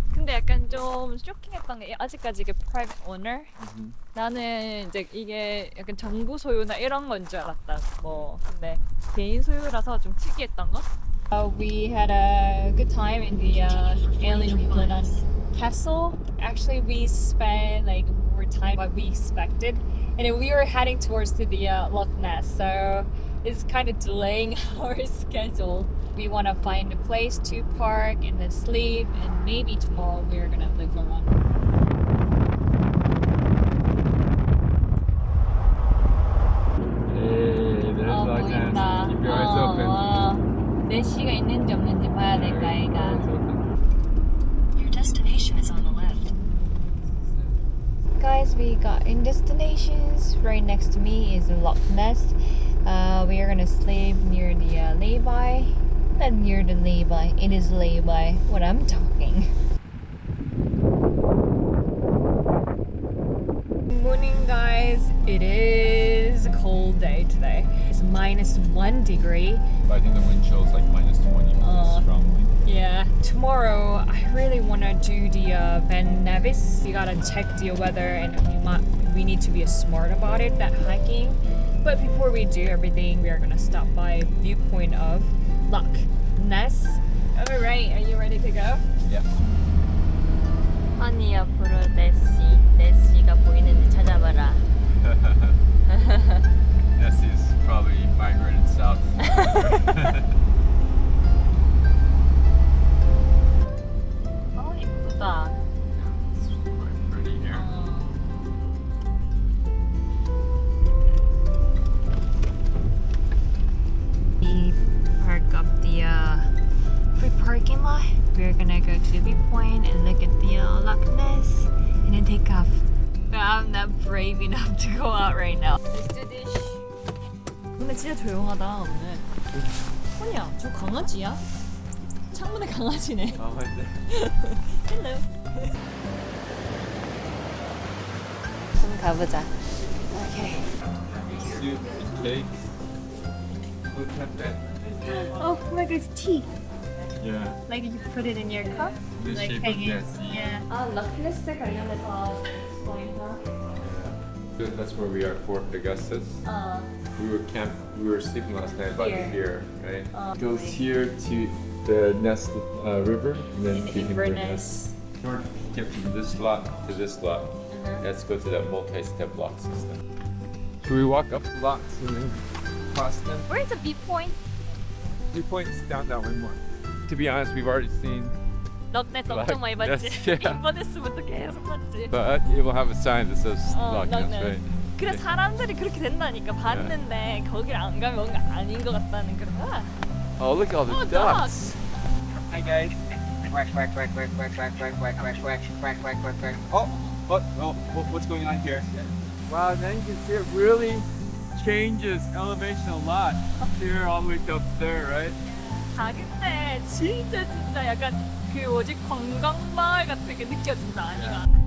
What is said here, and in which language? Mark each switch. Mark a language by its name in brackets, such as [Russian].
[Korean] 근데 약간 좀 쇼킹했던 게 아직까지 이게 [English] private owner? [Korean] 나는 이제 이게 약간 정부 소유나 이런 건 줄 알았다. 뭐 근데 개인 소유라서 좀 특이했던 거? [English] We had a good time in the Eilean Donan Castle. Actually, we spent like more time than we expected, and then we were heading towards to the Loch Ness, so it's kind of delaying our schedule. We want to find a place to park and then sleep, and maybe tomorrow we're gonna live around. Hey, there's Loch Ness. Keep your eyes open. [Korean] 내시가 있는지 없는지 봐야 될까, 아이가. [English] Your destination is on the left. Guys, we got in destinations. Right next to me is Loch Ness. We are gonna sleep near the lay-by. Not near the lay-by. It is lay-by. What I'm talking. Good morning, guys. It is a cold day today. It's -1 degree. But I think the wind chill is like -20 with this strong wind. Yeah, tomorrow I really want to do the Van Nevis. We gotta check the weather, and we need to be smart about it, that hiking. But before we do everything, we are gonna stop by viewpoint of Loch Ness. All right, are you ready to go? Yeah. [Korean] 아니 앞으로 네시가 보이는지 찾아봐라. [English] Nessie's probably migrated south. [Korean] 어 예쁘다. [English] It's quite pretty here. We park up the free parking lot. We're gonna go to the viewpoint and look at the Loch Ness and then take off. But I'm not brave enough to go out right now. Let's do this. [Korean] 근데 진짜 조용하다 오늘. 뭐냐? 저 강아지야? 창문에 강아지네. [English] Oh, right there. Hello. [Korean] 좀 가보자. Okay. [English] Soup and cake. Food cafe. Oh my God, it's tea. Yeah. Like you put it in your cup. The like shape of hang it. Nessie. Yeah. [Korean] 아, 럭네스 관련해서 보인다. [English] That's where we are, Fort Augustus. We were sleeping last night about here, right? Goes here to the Ness River, and then in Inverness. Or get from this lot to this lot. Let's go to that multi-step lock system. Should we walk up the lots and then cross them? Where's the viewpoint? Viewpoint's down that one more. To be honest, we've already seen, [Korean] 럭네스 [English] Loch [Korean] 엄청 많이 봤지? [English] Ness, yeah. [Korean] 인버네스부터 계속 봤지? [English] but it will have a sign that says Loch Ness, [Korean] 럭네스. [English] right? [Korean] 그래 사람들이 그렇게 된다니까 봤는데 거기를 안 가면 뭔가 아닌 것 같다는 그런 거야. [English] Oh, look at all the Oh, ducks. Hi guys. Quack quack quack quack quack quack quack quack quack quack quack quack quack quack. What's going on here? Wow, now you can see it really changes elevation a lot. Up here all the way to up there, right? [Korean] 가는데 진짜 약간 그 뭐지 관광마을 같은 게 느껴진다 아니가.